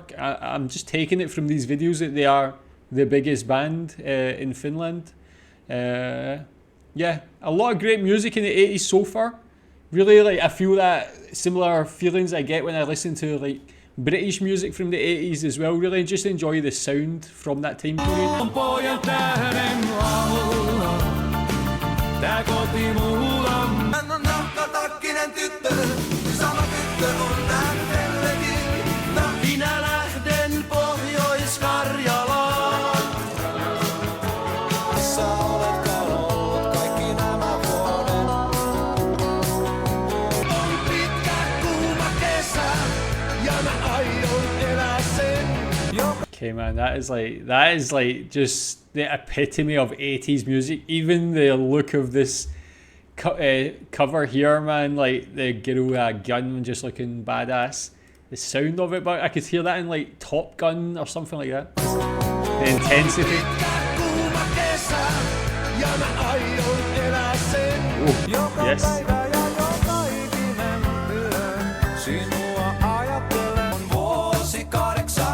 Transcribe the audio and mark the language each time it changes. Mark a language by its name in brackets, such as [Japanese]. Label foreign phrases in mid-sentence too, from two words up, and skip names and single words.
[English] I'm just taking it from these videos that they are the biggest band in Finland. Yeah, a lot of great music in the 80s so far. Really, like I feel that similar feelings I get when I listen to like British music from the 80s as well. Really just enjoy the sound from that time period. [Finnish] Hän on nahkatakkinen tyttö, sama tyttö on lähdellekin. Minä lähden Pohjois-Karjalaan. Missä oletkaan ollut kaikki nämä vuodet? On pitkä kuuma kesä ja mä aion elää sen. [English] Okay man, that is like just the epitome of 80s music. Even the look of this cover here, man, like the girl gun just looking badass. The sound of it, but I could hear that in like Top Gun or something like that. The intensity. Oh, yes. [Finnish] Sinua ajattelen, vuosi 80.